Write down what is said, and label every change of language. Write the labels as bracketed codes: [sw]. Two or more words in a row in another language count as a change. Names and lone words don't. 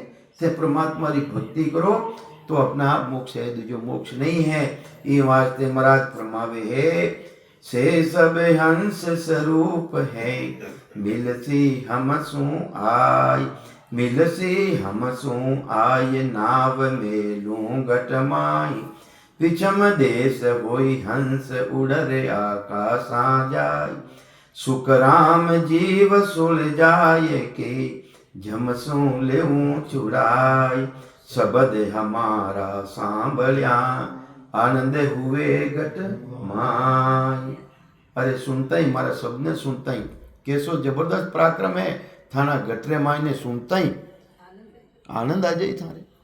[raj] से परमात्मा की भक्ति करो तो अपना आप मोक्ष है, दूजो मोक्ष नहीं है। ये वास्ते महाराज फरमावे है से सब हंस स्वरूप है मिलसी हम सु आय। मिलसी हम सु आय नाव मेलूं घटमाई। पिछम देश होई हंस उड़रे आकाशा जाय। सुखराम जीव सुलझाय के झमसू लेऊं छुड़ाय। शब्द हमारा सांभळ्या आनंद हुए घट माय। अरे सुनता ही मारा शब्द ने सुनता ही कैसो जबरदस्त पराक्रम है थाना गटरे माय ने सुनता ही आनंद आ जाए थारे।